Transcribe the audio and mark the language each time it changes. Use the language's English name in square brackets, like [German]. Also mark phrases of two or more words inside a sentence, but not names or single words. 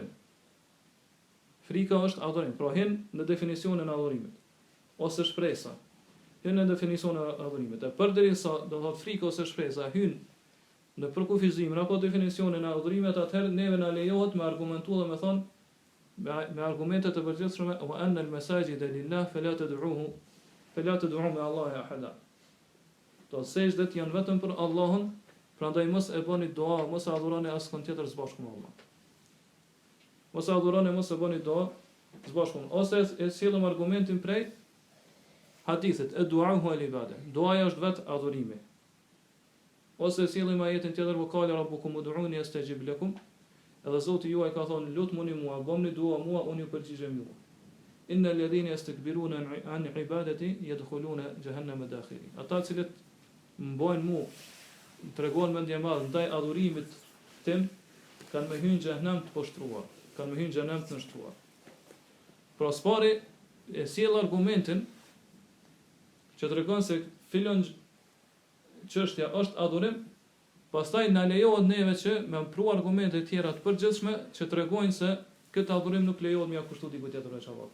[Albanian] Frika është adhurim, pra hyn në definicionin e adhurimit. Ose shpresa, hyn në definicionin e adhurimit. E përderisa do thotë frika ose shpresa hyn në përkufizimin apo definicionin e adhurimit, atëherë neve na lejohet me argumentu dhe me thonë me argumente të përgjithshme [Arabic] وأن المساجد لله فلا تدعوا مع الله أحدا. [Albanian] Do sejdët janë vetëm për Allahun, prandaj mos e bëni dua, mos e adhuroni askën tjetër së bashku me Allah. Mos e adhuroni, mos e bëni dua së bashku. Ose e sjellëm argumentin prej hadithit, [Arabic] الدعاء هو العبادة. [Albanian] Duaja është vetë adhurimi. Ose sillim ajetin tjetër ku ka [Arabic] ربكم ادعوني أستجب لكم. [Albanian] Edhe Zoti juaj ka thonë lutmuni mua, bëni dua mua, unë ju përgjigjem juaj. [Arabic] إن الذين يستكبرون عن عبادتي يدخلون جهنم داخرين. [Albanian] Ata cilët mbajnë mua, tregojnë mendje madh ndaj adhurimit tim, kanë me hyrë në xhenem të poshtruar, kanë me hyrë në xhenem të nështruar. Pra spari e sjell argumentin që tregon se filon çështja është adhurim, pastaj na lejohet neve që me pru argumente tjera të përgjithshme që tregojnë se këtë adhurim nuk lejohet m'ia kushtu dikujt tjetër veç Allahut.